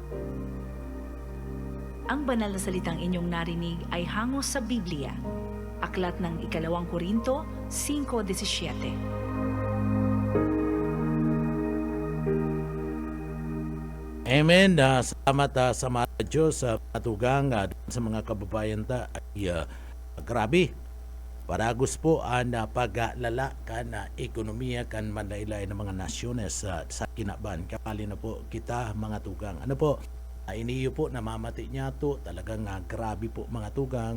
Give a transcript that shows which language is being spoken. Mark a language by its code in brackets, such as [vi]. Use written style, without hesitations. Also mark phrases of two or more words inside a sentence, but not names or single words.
[tl] Ang banal na salitang inyong narinig ay hango sa Biblia, aklat ng 2 Korinto 5:17. [bik] Amen. Salamat sa mga Diyos sa patugang sa mga kababayan ta ay grabe. Paragos po ang paglala kan ekonomiya kan manlaylay ng mga nasyones sa kinaban. Kapali na po kita mga tugang. Iniyo po namamati niya to, talagang grabe po mga tugang.